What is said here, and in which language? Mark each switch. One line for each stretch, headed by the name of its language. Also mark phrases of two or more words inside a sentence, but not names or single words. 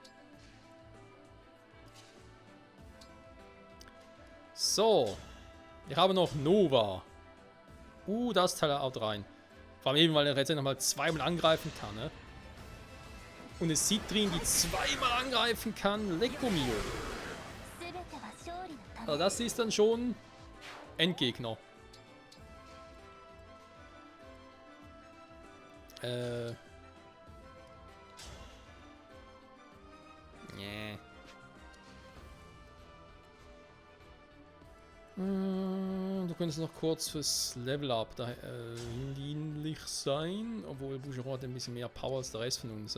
German: So. Ich habe noch Nova. Das Teil haut rein. Vor allem eben, weil er jetzt nochmal zweimal angreifen kann, ne? Und es sieht drin, die zweimal angreifen kann. Lecco mio.
Japanese: 全ては勝利のため
German: Also das ist dann schon Endgegner. Nee. Du könntest noch kurz fürs Level-Up da dienlich sein, obwohl Boucheron hat ein bisschen mehr Power als der Rest von uns.